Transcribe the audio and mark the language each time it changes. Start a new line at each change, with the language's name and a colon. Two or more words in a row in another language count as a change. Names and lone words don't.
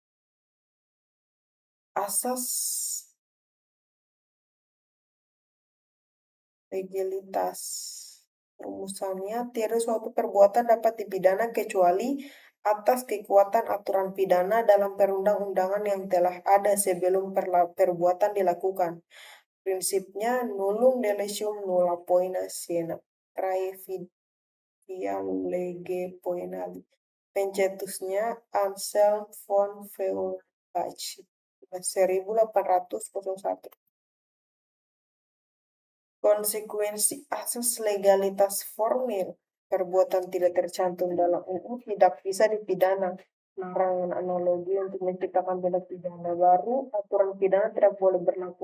Indonesian: Asas legalitas. Rumusannya, tiada suatu perbuatan dapat dipidana kecuali atas kekuatan aturan pidana dalam perundang-undangan yang telah ada sebelum perbuatan dilakukan. Prinsipnya,
Latin: nullum delesium nulla poena sine praevidiam lege poenali.
Indonesian: Pencetusnya Anselm von Feuerbach, 1801. Konsekuensi asas legalitas formil, perbuatan tidak tercantum dalam UU tidak bisa dipidana. Larangan analogi untuk menciptakan tindak pidana baru, aturan pidana tidak boleh berlaku.